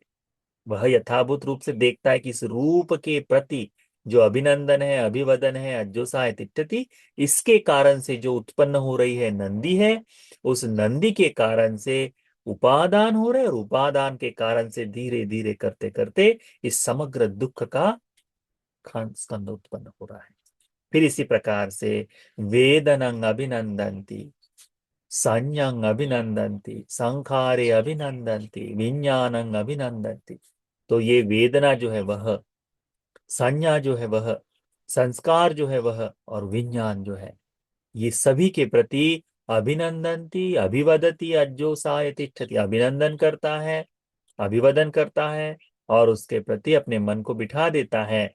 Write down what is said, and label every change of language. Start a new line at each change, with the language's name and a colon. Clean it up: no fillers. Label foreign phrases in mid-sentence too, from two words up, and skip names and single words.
Hindi: वह यथाभूत रूप से देखता है कि इस रूप के प्रति जो अभिनंदन है, अभिवदन है, अज्जोसा है, तिष्ठति, इसके कारण से जो उत्पन्न हो रही है नंदी है, उस नंदी के कारण से उपादान हो रहे, और उपादान के कारण से धीरे धीरे करते करते इस समग्र दुख का स्कंद उत्पन्न हो रहा है। फिर इसी प्रकार से
Pali: वेदनंग अभिनंदंती, संज्ञं अभिनंदन्ति, संखारे अभिनंदन्ति, विज्ञानं अभिनंदन्ति।
Hindi: तो ये वेदना जो है वह, संज्ञा जो है वह, संस्कार जो है वह, और विज्ञान जो है, ये सभी के प्रति
Pali: अभिनंदनती अभिवदती अज्जोसाय तिष्ठति,
Hindi: अभिनंदन करता है, अभिवदन करता है, और उसके प्रति अपने मन को बिठा देता है।